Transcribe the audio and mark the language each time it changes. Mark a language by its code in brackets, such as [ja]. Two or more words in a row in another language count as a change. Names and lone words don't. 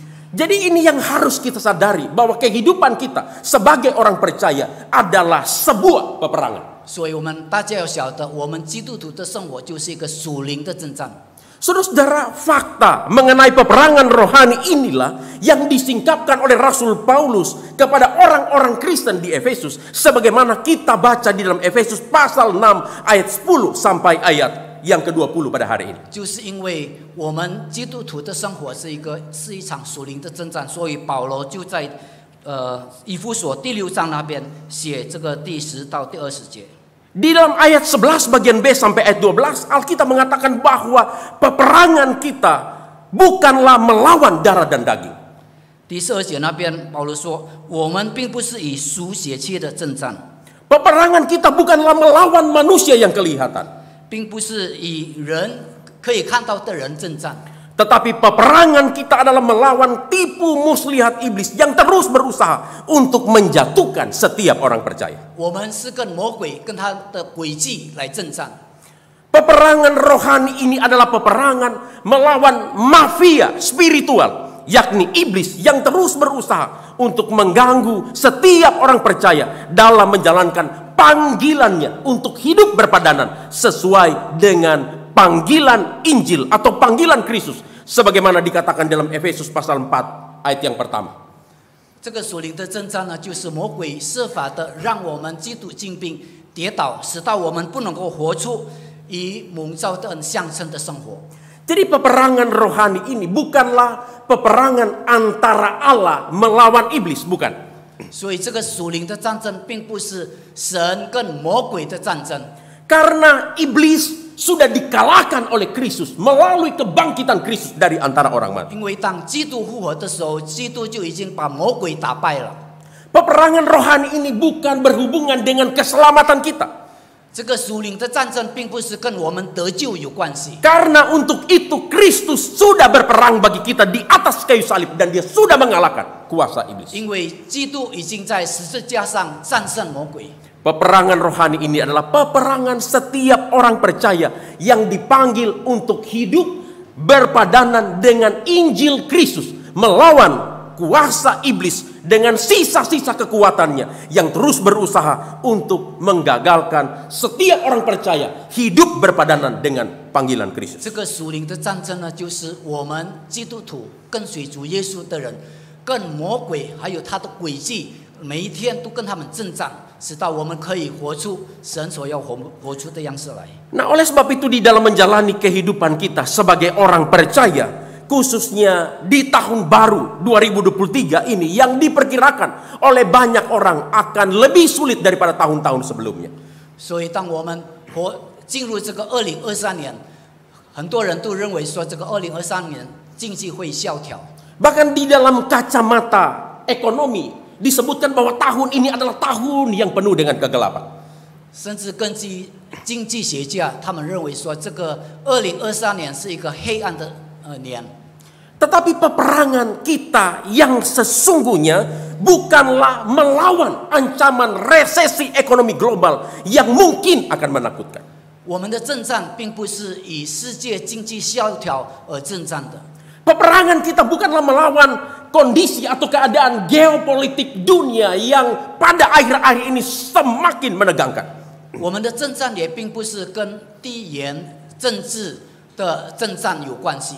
[id] Jadi ini yang harus kita sadari, bahwa kehidupan kita sebagai orang percaya adalah sebuah peperangan. [zh] 所以我们大家要晓得，我们基督徒的生活就是一个属灵的征战。 [id] Saudara-saudara, fakta mengenai peperangan rohani inilah yang disingkapkan oleh Rasul Paulus kepada orang-orang Kristen di Efesus, sebagaimana kita baca di dalam Efesus pasal 6 ayat 10 sampai ayat yang ke-20 pada hari ini. [zh] 就是因为我们基督徒的生活是一场属灵的征战，所以保罗就在以弗所第6章那边写这个第10到第20节。 [id] Di dalam ayat 11 bagian B sampai ayat 12, Alkitab mengatakan bahwa peperangan kita bukanlah melawan darah dan daging. [zh] 第12节那边保罗说，我们并不是以属血气的征战， [id] Peperangan kita bukanlah melawan manusia yang kelihatan, [zh] 并不是以人可以看到的人征战， [id] tetapi peperangan kita adalah melawan tipu muslihat iblis yang terus berusaha untuk menjatuhkan setiap orang percaya. [zh] 我们是跟魔鬼跟他的诡计来征战。 [id] Peperangan rohani ini adalah peperangan melawan mafia spiritual, yakni iblis yang terus berusaha untuk mengganggu setiap orang percaya dalam menjalankan panggilannya untuk hidup berpadanan sesuai dengan panggilan Injil atau panggilan Kristus, sebagaimana dikatakan dalam Efesus pasal 4 ayat yang pertama. [zh] 这个属灵的征战呢，就是魔鬼设法的让我们基督精兵跌倒，使到我们不能够活出以蒙召的恩相称的生活。 [id] Jadi peperangan rohani ini bukanlah peperangan antara Allah melawan iblis, bukan. [zh] 所以这个属灵的战争并不是神跟魔鬼的战争， [id] Karena iblis sudah dikalahkan oleh Kristus melalui kebangkitan Kristus dari antara orang mati. [zh] 因为当基督复活的时候，基督就已经把魔鬼打败了。 [id] Peperangan rohani ini bukan berhubungan dengan keselamatan kita. [zh] 这个属灵的战争并不是跟我们得救有关系， [id] Karena untuk itu Kristus sudah berperang bagi kita di atas kayu salib dan dia sudah mengalahkan kuasa iblis. [zh] 因为基督已经在十字架上战胜魔鬼。 [id] Peperangan rohani ini adalah peperangan setiap orang percaya yang dipanggil untuk hidup berpadanan dengan Injil Kristus, melawan kuasa iblis dengan sisa-sisa kekuatannya yang terus berusaha untuk menggagalkan setiap orang percaya hidup berpadanan dengan panggilan Kristus. [zh] 这个属灵的战争呢，就是我们基督徒跟随主耶稣的人，跟魔鬼还有他的诡计，每一天都跟他们征战，使到我们可以活出神所要活出的样式来。 [id] Nah, oleh sebab itu di dalam menjalani kehidupan kita sebagai orang percaya, khususnya di tahun baru 2023 ini yang diperkirakan oleh banyak orang akan lebih sulit daripada tahun-tahun sebelumnya. [zh] 所以，当我们进入这个2023年，很多人都认为说，这个2023年经济会萧条。 [id] Bahkan di dalam kacamata ekonomi disebutkan bahwa tahun ini adalah tahun yang penuh dengan kegelapan. [zh] 甚至根据经济学家，他们认为说，这个2023年是一个黑暗的年。 [id] Tetapi peperangan kita yang sesungguhnya bukanlah melawan ancaman resesi ekonomi global yang mungkin akan menakutkan. [zh] 我们的征战并不是以世界经济萧条而征战的， [id] Peperangan kita bukanlah melawan kondisi atau keadaan geopolitik dunia yang pada akhir-akhir ini semakin menegangkan. [zh] 我们的征战也并不是跟地缘政治的征战有关系。